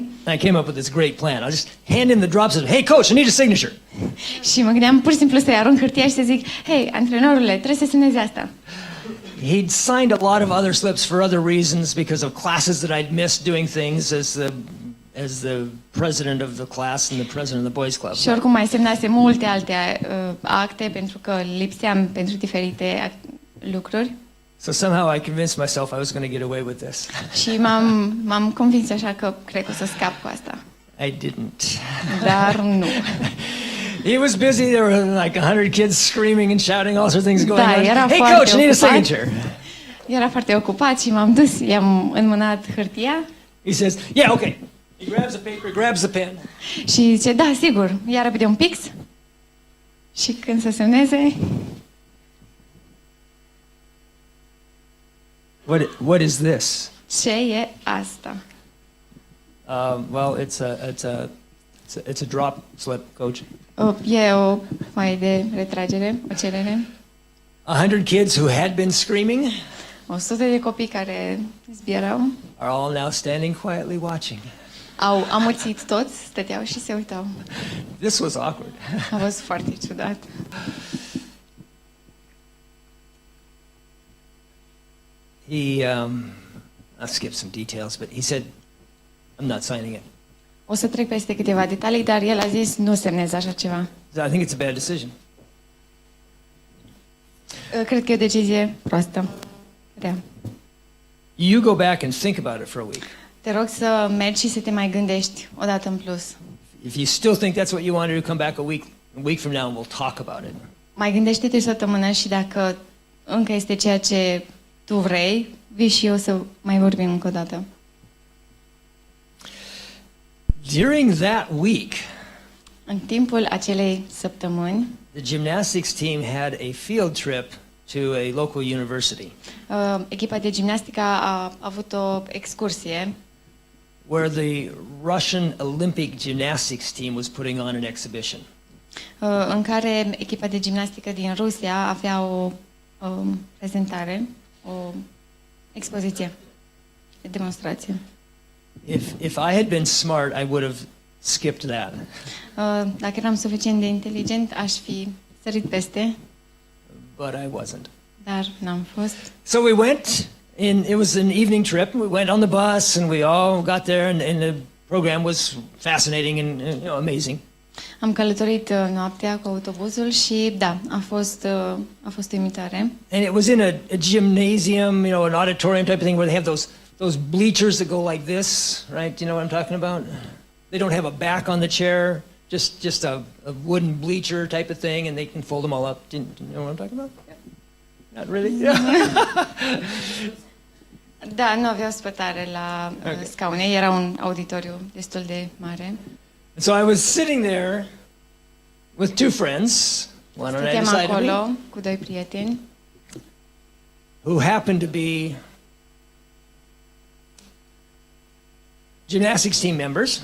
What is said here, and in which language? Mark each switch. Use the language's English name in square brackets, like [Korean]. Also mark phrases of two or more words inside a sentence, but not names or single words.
[English] And I came up with this great plan. I'll just hand him the drop slip. Hey, coach, I need a signature. [Romanian] Și mă gândeam pur și simplu să-i arunc hârtia și să zic, hei, antrenorule, trebuie să semnezi asta. [English] He'd signed a lot of other slips for other reasons because of classes that I'd missed doing things as the president of the class and the president of the boys club. [Romanian] Și oricum mai semnase multe alte acte pentru că lipseam pentru diferite lucruri. [English] So somehow I convinced myself I was going to get away with this. [Romanian] Și m-am convins așa că cred că o să scap cu asta. [English] I didn't. [Romanian] Dar nu. [English] He was busy. There were like 100 kids screaming and shouting, all sorts of things going on. [Romanian] era [English] Hey, [Romanian] foarte [English] coach, I need a [Romanian] ocupat. [English] signature. [Romanian] Era foarte ocupat și m-am dus, i-am înmânat hârtia. [English] He says, yeah, okay. He grabs the paper, grabs the pen. [Romanian] Și zice, da, sigur, ia repede un pix. Și când se semneze, [English] What is this? [Romanian] ce e asta? [English] Well, it's a drop slip, coach. [Romanian] E o foaie de retragere, o cerere. [English] 100 kids who had been screaming [Romanian] 100 de copii care zbierau, [English] are all now standing quietly watching. [Romanian] au amuțit toți, stăteau și se uitau. [English] This was awkward. [Romanian] A fost foarte ciudat. [English] I'll skip some details, but he said, I'm not signing it. [Romanian] O să trec peste câteva detalii, dar el a zis, nu semnez așa ceva. [English] So I think it's a bad decision. [Romanian] Cred că e o decizie proastă. Rea. [English] You go back and think about it for a week. [Romanian] Te rog să mergi și să te mai gândești o dată în plus. [English] If you still think that's what you want to do, come back a week from now and we'll talk about it. [Romanian] Mai gândește-te o săptămână și dacă încă este ceea ce tu vrei, vii și eu să mai vorbim încă o dată. [English] During that week, [Romanian] În timpul acelei săptămâni, [English] the gymnastics team had a field trip to a local university [Romanian] echipa de gimnastică a avut o excursie [English] where the Russian Olympic gymnastics team was putting on an exhibition. [Romanian] în care echipa de gimnastică din Rusia avea o prezentare, o expoziție, o demonstrație. [English] If I had been smart, I would have skipped that. [Romanian] Dacă eram suficient de inteligent, aș fi sărit peste, [English] But I wasn't. [Romanian] dar n-am fost. [English] So we went, it was an evening trip. We went on the bus and we all got there and the program was fascinating and amazing. [Romanian] Am călătorit noaptea cu autobuzul și da, a fost uimitoare. [English] And it was in a gymnasium, an auditorium type of thing where they have those bleachers that go like this, right? Do you know what I'm talking about? They don't have a back on the chair, just a wooden bleacher type of thing, and they can fold them all up. Do you know what I'm talking about? Not really? [Romanian] Da, nu avea spătare la scaune, era un auditoriu destul de mare. [English] And so I was sitting there with two friends, one on either [Romanian] Stăteam [English] side of me, [Romanian] acolo cu doi prieteni [English] who happened to be gymnastics team members,